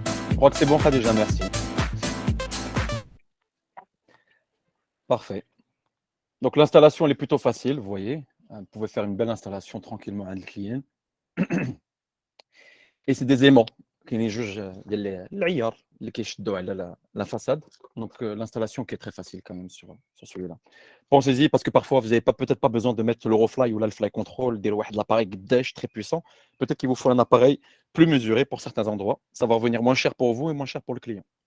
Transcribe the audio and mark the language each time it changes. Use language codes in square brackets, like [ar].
[fr] Je crois que c'est bon, Khadija, merci. Parfait. Donc l'installation, elle est plutôt facile, vous voyez. Vous pouvez faire une belle installation tranquillement à le client. Et c'est des aimants. [ar] كاينين جوج ديال العيار اللي كيشدوا على la façade. [fr] Donc l'installation qui est très facile quand même sur celui-là. Pensez-y parce que parfois vous n'avez peut-être pas besoin de mettre l'Eurofly ou l'Alfly Control, de l'appareil Daesh très puissant. Peut-être qu'il vous faut un appareil plus mesuré pour certains endroits. Ça va revenir moins cher pour vous et moins cher pour le client.